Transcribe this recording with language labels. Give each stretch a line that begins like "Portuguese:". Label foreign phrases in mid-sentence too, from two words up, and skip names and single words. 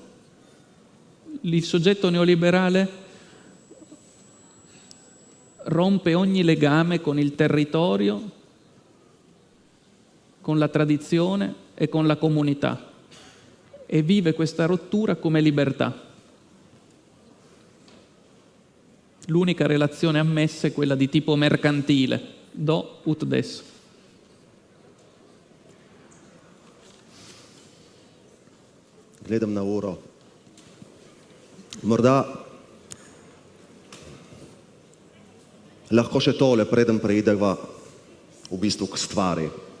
Italian: Il soggetto neoliberale rompe ogni legame con il territorio, con la tradizione e con la comunità e vive questa rottura come libertà. L'unica relazione ammessa è quella di tipo mercantile,
Latin: do ut des.
Slovenian: Gledam na uro. Morda lahko še tole, preden preideva v bistvu k stvari.